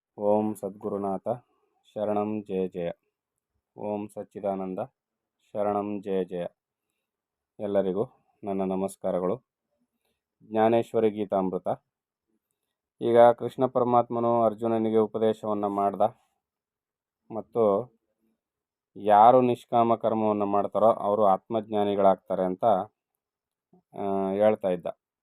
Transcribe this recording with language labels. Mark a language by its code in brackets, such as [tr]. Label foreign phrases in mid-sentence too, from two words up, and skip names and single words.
[sa] ಓಂ ಸದ್ಗುರುನಾಥ ಶರಣಂ ಜಯ ಜಯ. ಓಂ ಸಚ್ಚಿದಾನಂದ ಶರಣಂ ಜಯ ಜಯ. [kn] ಎಲ್ಲರಿಗೂ ನನ್ನ ನಮಸ್ಕಾರಗಳು. ಜ್ಞಾನೇಶ್ವರಿ ಗೀತಾಮೃತ. ಈಗ ಕೃಷ್ಣ ಪರಮಾತ್ಮನು ಅರ್ಜುನನಿಗೆ ಉಪದೇಶವನ್ನು ಮಾಡ್ದ ಮತ್ತು ಯಾರು ನಿಷ್ಕಾಮ ಕರ್ಮವನ್ನು ಮಾಡ್ತಾರೋ ಅವರು ಆತ್ಮಜ್ಞಾನಿಗಳಾಗ್ತಾರೆ ಅಂತ ಹೇಳ್ತಾ ಇದ್ದ.